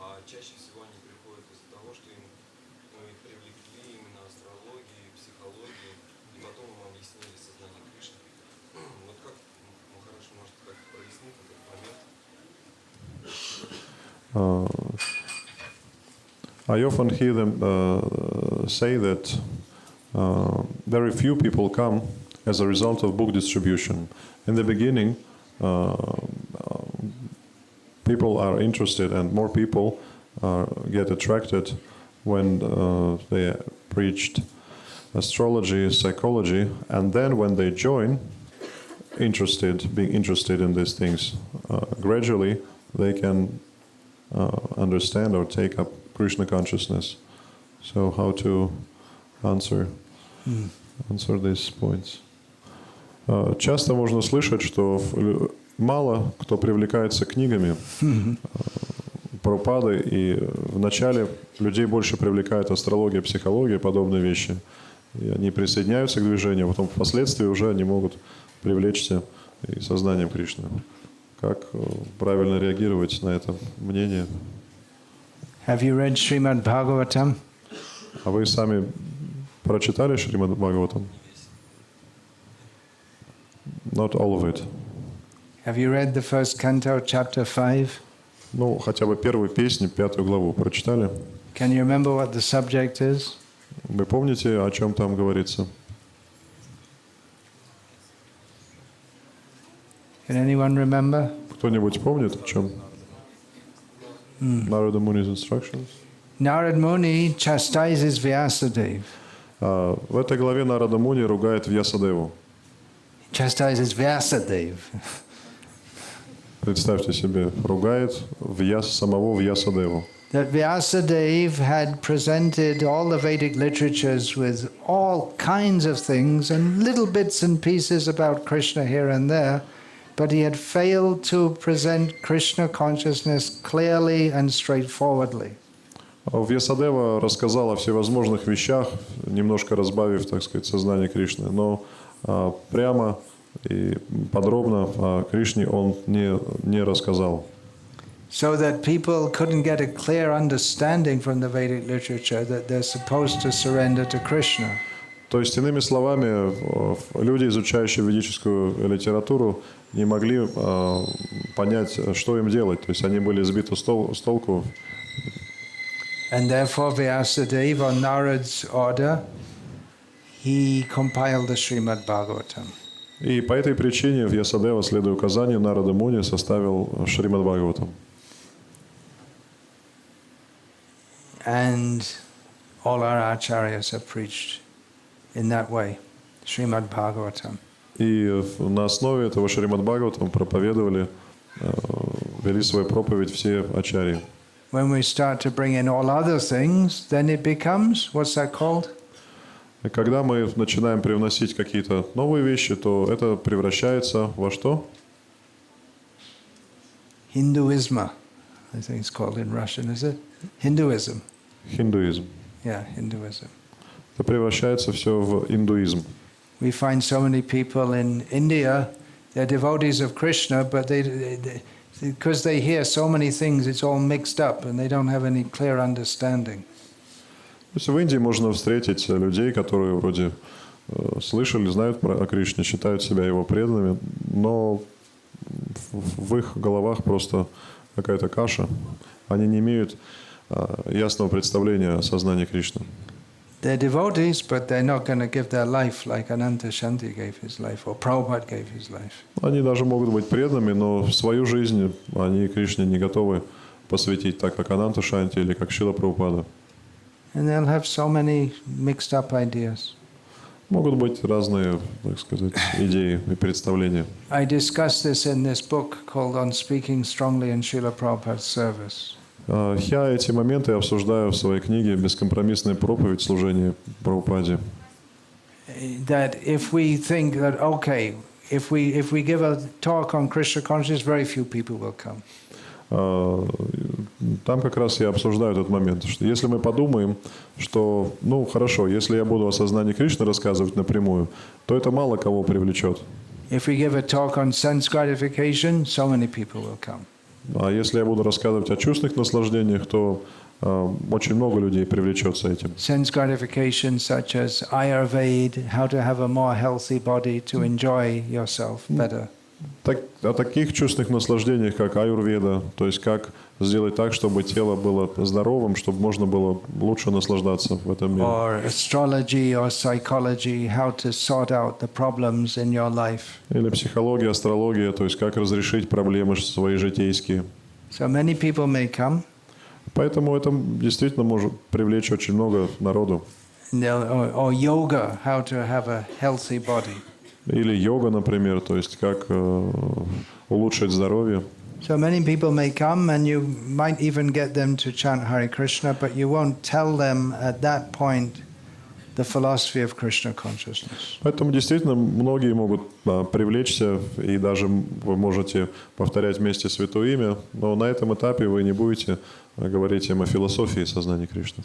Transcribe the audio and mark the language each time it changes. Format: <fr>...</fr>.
<ru>чаще всего они приходят из-за того, что им, их привлекли именно астрологией, психологией, и потом им объяснили сознание Кришны. Вот как Махарадж может как-то прояснить этот момент?</ru> <en>I often hear them say that very few people come as a result of book distribution. In the beginning, people are interested, and more people get attracted when they preached astrology, psychology, and then when they join, being interested in these things, gradually they can understand or take up Krishna consciousness. So how to answer these points?</en> <ru>Часто можно слышать, что мало кто привлекается книгами Прабхупады, и вначале людей больше привлекает астрология, психология, подобные вещи. И они присоединяются к движению, а потом впоследствии уже они могут привлечься и сознанием Кришны. Как правильно реагировать на это мнение?</ru> <en>Have you read Srimad Bhagavatam?</en> <ru>А вы сами прочитали Шримад Бхагаватам?</ru> <en>Not all of it. Have you read the first canto, chapter 5?</en> <ru>Ну, хотя бы первую песню, 5 главу прочитали?</ru> <en>Can you remember what the subject is?</en> <ru>Вы помните, о чем там говорится?</ru> <en>Can anyone remember?</en> <ru>Кто-нибудь помнит, о чем?</ru> <en>Narada Muni's instructions. Narad Muni chastises Vyasadeva.</en> <ru>В этой главе Нарада Муни ругает Вьясадеву.</ru> <en>Chastises Vyasadeva.</en> <ru>Представьте себе, ругает самого Вьясадеву.</ru> <en>That Vyasadeva had presented all the Vedic literatures with all kinds of things and little bits and pieces about Krishna here and there, but he had failed to present Krishna consciousness clearly and straightforwardly.</en> <ru>Вьясадева рассказал о всевозможных вещах, немножко разбавив, так сказать, сознание Кришны, но прямо и подробно о Кришне он не рассказал.</ru> <en>So that people couldn't get a clear understanding from the Vedic literature that they're supposed to surrender to Krishna.</en> <ru>То есть, иными словами, люди, изучающие ведическую литературу, не могли понять, что им делать. То есть они были сбиты с толку.</ru> <en>And therefore Vyasadeva, on Narad's order, he compiled the Srimad Bhagavatam.</en> <ru>И по этой причине Вьясадева, следуя указанию Нарада Муни, составил Шримад Бхагаватам.</ru> <en>And all our acharyas have preached in that way, Srimad Bhagavatam.</en> <ru>И на основе этого Шримад Бхагаватам проповедовали, вели свою проповедь все ачарьи.</ru> <en>When we start to bring in all other things, then it becomes, what's that called?</en> <ru>И когда мы начинаем привносить какие-то новые вещи, то это превращается во что?</ru> <en>Hinduism, I think it's called in Russian, is it? Hinduism.</en> <ru>Хиндуизм.</ru> <en>Yeah, Hinduism.</en> <ru>Это превращается все в индуизм.</ru> <en>We find so many people in India, they're devotees of Krishna, but because they hear so many things, it's all mixed up and they don't have any clear understanding.</en> <ru>То есть в Индии можно встретить людей, которые вроде слышали, знают о Кришне, считают себя его преданными, но в их головах просто какая-то каша. Они не имеют ясного представления о сознании Кришны.</ru> <en>They're devotees, but they're not going to give their life like Ananta Shanti gave his life or Prabhupada gave his life.</en> <ru>Они даже могут быть преданными, но свою жизнь они Кришне не готовы посвятить так, как Ананта Шанти или как Шрила Прабхупада.</ru> <en>And they'll have so many mixed up ideas.</en> <ru>Могут быть разные, так сказать, идеи и представления.</ru> <en>I discussed this in this book called On Speaking Strongly in Srila Prabhupada's Service.</en> <ru>Я эти моменты обсуждаю в своей книге «Бескомпромиссная проповедь служения Прабхупаде».</ru> <en>That if we think that, okay, if we give a talk on Krishna consciousness, very few people will come.</en> <ru>Там как раз я обсуждаю этот момент, что если мы подумаем, что, ну хорошо, если я буду о сознании Кришны рассказывать напрямую, то это мало кого привлечет.</ru> <en>If we give a talk on sense gratification, so many people will come.</en> <ru>А если я буду рассказывать о чувственных наслаждениях, то очень много людей привлечется этим.</ru> <en>Sense gratification such as Ayurveda, how to have a more healthy body to enjoy yourself better.</en> <ru>О таких чувственных наслаждениях, как аюрведа, то есть как сделать так, чтобы тело было здоровым, чтобы можно было лучше наслаждаться в этом мире.</ru> <en>Or astrology or psychology, how to sort out the problems in your life.</en> <ru>Или психология, астрология, то есть как разрешить проблемы свои житейские.</ru> <en>So many people may come,</en> <ru>Поэтому это действительно может привлечь очень много народу.</ru> <en>or yoga, how to have a healthy body.</en> <ru>Или йога, например, то есть как улучшить здоровье.</ru> <en>So many people may come and you might even get them to chant Hare Krishna, but you won't tell them at that point the philosophy of Krishna consciousness.</en> <ru>Поэтому действительно многие могут привлечься, и даже вы можете повторять вместе Святое Имя, но на этом этапе вы не будете говорить им о философии сознания Кришны.</ru>